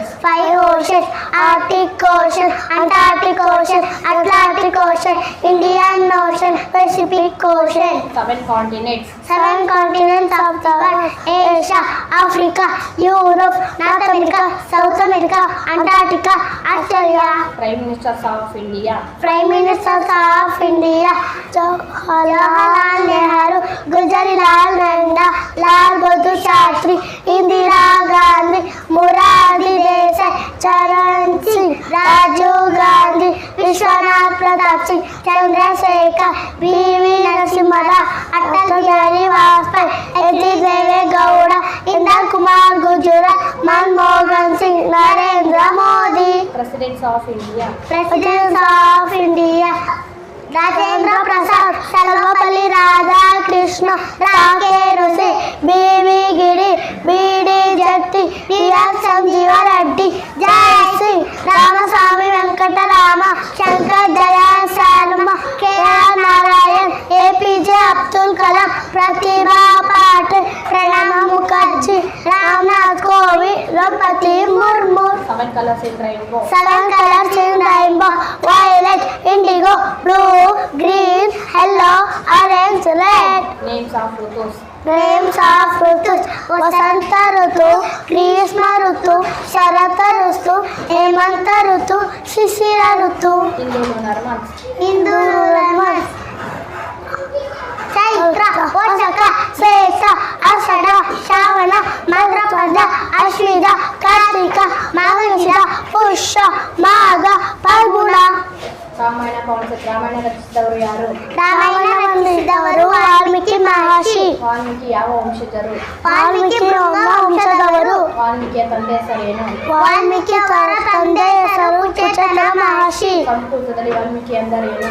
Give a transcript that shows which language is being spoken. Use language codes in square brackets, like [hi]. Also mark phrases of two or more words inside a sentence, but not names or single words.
[en] Five oceans, Arctic Ocean, Antarctic Ocean, Atlantic Ocean, Indian Ocean, Pacific Ocean. Seven continents. Seven continents of the world: Asia, Africa, Europe, North America, South America, Antarctica, Australia. Prime Ministers of India. Prime Ministers of India: Jawaharlal Nehru, Gujarilal Nanda, Lal Bahadur Shastri, Indira Gandhi, Morarji Desai, Charan Singh, Rajiv Gandhi, Vishwanath Pratap Singh, Chandrasekhar, B.V. Narasimha Rao, Atal Bihari Vajpayee, H.D. Deve Gowda, Indira Kumar Gujarat, Manmohan Singh, Narendra Modi. Presidents of India. Presidents of India: Rajendra Prasad, Sarvapalli Radhakrishna, Rakesh Singh, B.V. Giri, B.D. Jatti, D.R. Sanjeeva Reddy, Jai Singh, Ramaswamy Venkatarama, Shankar Dayan Sharma, K.R. Narayan, A.P.J. Abdul Kalam, Pratibha Patil, Pranab Mukherjee, Ramnath Kovind, Draupadi Murmu. Seven colors in rainbow. Seven colors in rainbow: violet, indigo, blue, green, yellow, orange, red. Names of Rutus. Names of Rutus: Vasanta Rutu, Grishma Rutu, Sharata Rutu, Hemanta Rutu, Shishira Rutu. Hindu lunar months. Hindu lunar months: Chaitra, Vaishakha, Shesha, Ashada, Shravana, Bhadrapada, Ashwina, Kartika, Maghashira, Pusha, Magha, Falguna. [kn] ರಾಮಾಯಣ ಕಾನ್ಸೆಪ್ಟ್. ರಾಮಾಯಣ ರಚಿಸಿದವರು ಯಾರು? ರಾಮಾಯಣ ರಚಿಸಿದವರು ವಾಲ್ಮೀಕಿ ಮಹರ್ಷಿ. ವಾಲ್ಮೀಕಿ ಯಾವ ವಂಶಜರು? ವಾಲ್ಮೀಕಿ ಬ್ರಹ್ಮ ವಂಶದವರು. ವಾಲ್ಮೀಕಿಯ ತಂದೆ ಹೆಸರೇನು? ವಾಲ್ಮೀಕಿ ಅವರ ತಂದೆ ಹೆಸರು ಚೇತನ ಮಹರ್ಷಿ. ಸಂಸ್ಕೃತದಲ್ಲಿ ವಾಲ್ಮೀಕಿ ಎಂದರೇನು?